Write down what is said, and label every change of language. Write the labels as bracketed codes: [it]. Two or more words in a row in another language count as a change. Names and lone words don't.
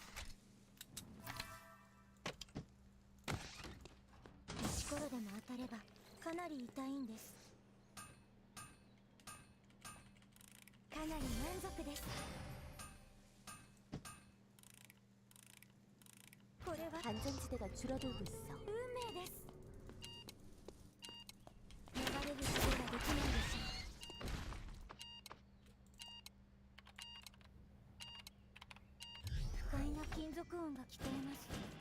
[ja] 石ころでも当たればかなり痛いんです。かなり満足です。これは [ko] 안전지대가 줄어들고 있어. [ja] 運命です。逃れることができないでしょう。不快な金属音が聞こえます。